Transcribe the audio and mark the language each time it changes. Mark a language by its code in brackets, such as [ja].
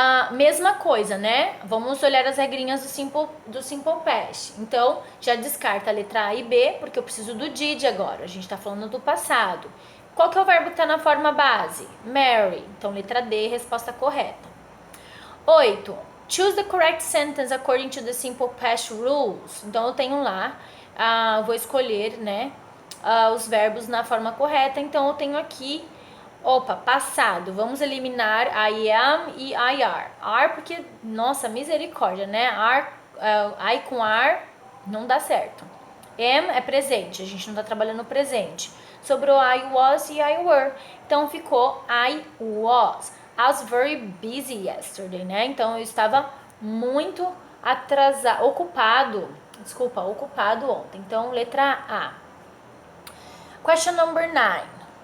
[pt] Mesma coisa, né? Vamos olhar as regrinhas do simple past. Então, já descarta a letra A e B, porque eu preciso do did agora. A gente tá falando do passado. Qual que é o verbo que tá na forma base? Marry. Então, letra D, resposta correta. 8. [en] Choose the correct sentence according to the simple past rules. [pt] Então, eu tenho lá, vou escolher, né, os verbos na forma correta. Então, eu tenho aqui... Opa, passado. Vamos eliminar I am e I are. Are porque, nossa, misericórdia, né? I com are não dá certo. Am é presente, a gente não tá trabalhando presente. Sobrou I was e I were. Então ficou I was. [en] I was very busy yesterday, né? [pt] Então eu estava muito ocupado ontem. Então, letra A. [en] Question number 9.